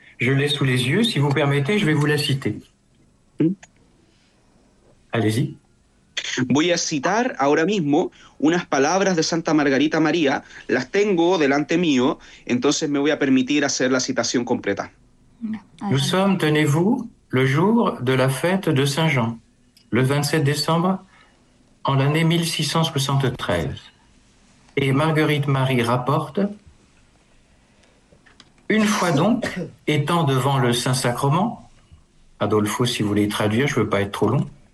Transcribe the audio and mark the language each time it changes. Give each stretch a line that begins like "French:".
French: Je l'ai sous les yeux, si vous permettez, je vais vous la citer. Allez-y.
Spanish: Voy a citar ahora mismo unas palabras de Santa Margarita María. Las tengo delante mío, entonces me voy a permitir hacer la citación completa.
French: Nous sommes, tenez-vous, le jour de la fête de Saint-Jean, le 27 décembre, en l'année 1673. Et Marguerite Marie rapporte: une fois donc, étant devant le Saint-Sacrement, Adolfo, si vous voulez traduire, je ne veux pas être trop long.